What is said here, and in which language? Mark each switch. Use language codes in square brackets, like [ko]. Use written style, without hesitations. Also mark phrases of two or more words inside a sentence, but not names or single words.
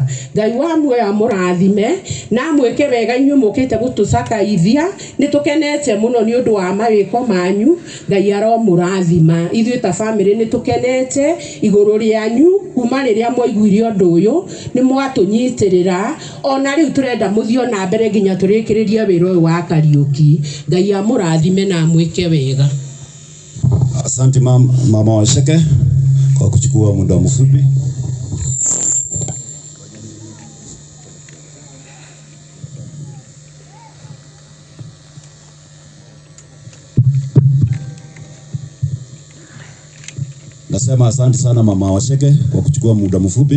[ki] Ngai wa muoyo amurathime na mwike wega inyuĩ mukite gutucakaithia, ni tukenete muno ni undu wa mawiko manyu. Ngai aromurathima ithuĩ ta family ni tukenete iguru rianyu kuma riria mwaiguire undu uyu ni mwatunyitirira. Ona riu turenda muthio na mbere nginya turikiririe wira uyu wa Kariuki. Ngai amurathime na mwike wega. [sw] Asante mama Washeke kwa kuchukua muda mfupi. Nasema asante sana mama Washeke kwa kuchukua muda mfupi.